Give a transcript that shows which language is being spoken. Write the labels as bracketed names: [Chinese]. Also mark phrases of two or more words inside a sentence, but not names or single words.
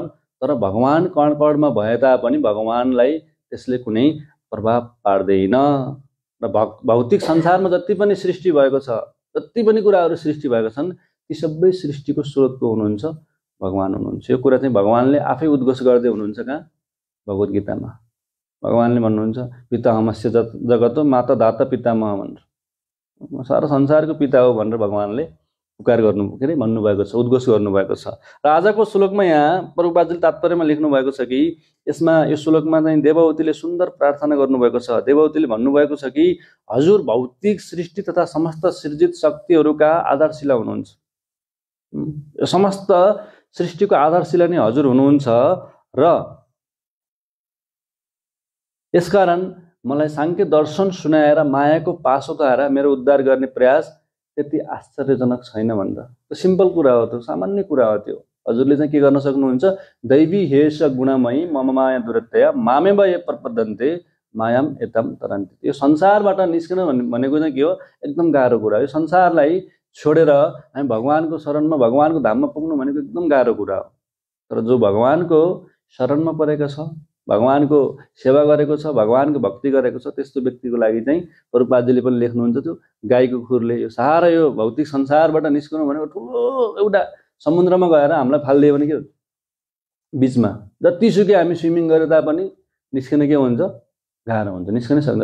[Nepali] तर भगवान कण कणमा भए तापनि भगवानलाई त्यसले कुनै प्रभाव पार्दैन। र भौतिक संसारमा जति पनि सृष्टि भएको छ, जति पनि कुराहरू सृष्टि भएको छन्, ती सबै सृष्टिको स्रोतको हुनुहुन्छ भगवान हुनुहुन्छ। यो कुरा चाहिँ भगवानले आफै उद्घोष गर्दै हुनुहुन्छ। कहाँ? भगवत गीतामा भगवानले भन्नुहुन्छ [Sanskrit] पितामहस्य जगतो माता दाता पितामह [Nepali] भनेर, सारा संसारको पिता हो भनेर भगवानले पुकार गर्नु के अरे भन्नुभएको छ, उद्घोष गर्नुभएको छ। र आजको श्लोकमा यहाँ प्रभुपादजीले तात्पर्यमा लेख्नु भएको छ कि यसमा यो श्लोकमा चाहिँ देवहूतिले सुन्दर प्रार्थना गर्नुभएको छ। देवहूतिले भन्नुभएको छ कि हजुर भौतिक सृष्टि तथा समस्त सृजित शक्तिहरूका आधारशिला हुनुहुन्छ। समस्त सृष्टिको आधारशिला नै हजुर हुनुहुन्छ र यसकारण मलाई सांख्य दर्शन सुनाएर मायाको पासो खाएर मेरो उद्धार गर्ने प्रयास त्यति आश्चर्यजनक छैन भनेर। त्यो सिम्पल कुरा हो, त्यो सामान्य कुरा हो। त्यो हजुरले चाहिँ के गर्न सक्नुहुन्छ, [Sanskrit] दैवी हेष गुणमयी मम माया दुरत्तया मामेव ये प्रपद्यन्ते मायाम एतम तरन्ति। [Nepali] यो संसारबाट निस्किन भनेको चाहिँ के हो, एकदम गाह्रो कुरा। यो संसारलाई छोडेर हामी भगवानको शरणमा भगवानको धाममा पुग्नु भनेको एकदम गाह्रो कुरा हो। तर जो भगवानको शरणमा परेको छ, भगवानको सेवा गरेको छ, भगवानको भक्ति गरेको छ, त्यस्तो व्यक्तिको लागि चाहिँ प्रभुपादजीले पनि लेख्नुहुन्छ त्यो गाईको खुरले यो सारा यो भौतिक संसारबाट निस्कनु भनेको ठुलो एउटा समुद्रमा गएर हामीलाई फालिदियो भने के हुन्छ, बिचमा जतिसुकै हामी स्विमिङ गरे तापनि निस्किन के हुन्छ, गाह्रो हुन्छ, निस्किनै सक्दैन।